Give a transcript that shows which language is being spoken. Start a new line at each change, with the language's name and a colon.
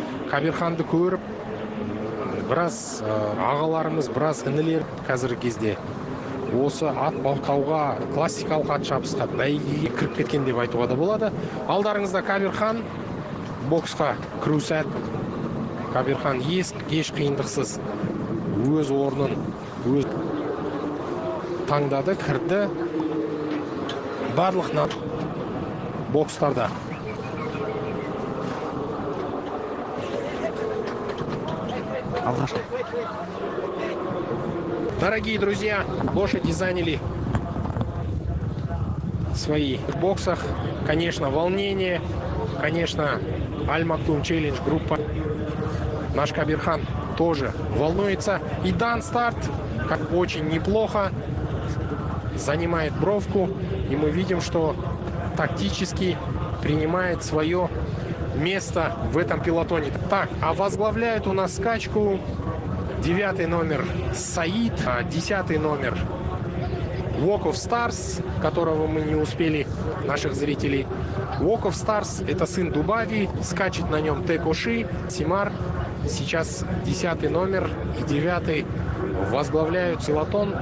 Kazakh: Кабирханды көріп, біраз ағаларымыз, біраз інілер қазіргі кезде осы ат баптауға, классикалық ат шабысқа бәйгеге кіріп кеткен деп айтуға да болады. Алдарыңызда Кабирхан боксқа кіру сәт. Кабирхан еш қиындықсыз өз орнын таңдады, кірді. Барлық бокстарда
Russian: Дорогие друзья, лошади заняли свои в боксах. Конечно, волнение. Конечно, Аль-Мактум Челлендж группа. Наш Кабирхан тоже волнуется. И дан старт. Как очень неплохо. Занимает бровку. И мы видим, что тактически принимает свое место в этом пелотоне. Так, а возглавляет у нас скачку 9-й номер Саид, 10-й номер Walk of Stars, которого мы не успели, наших зрителей. Walk of Stars — это сын Дубави, скачет на нем Текоши, Симар. Сейчас 10-й номер и 9-й возглавляют пелотон.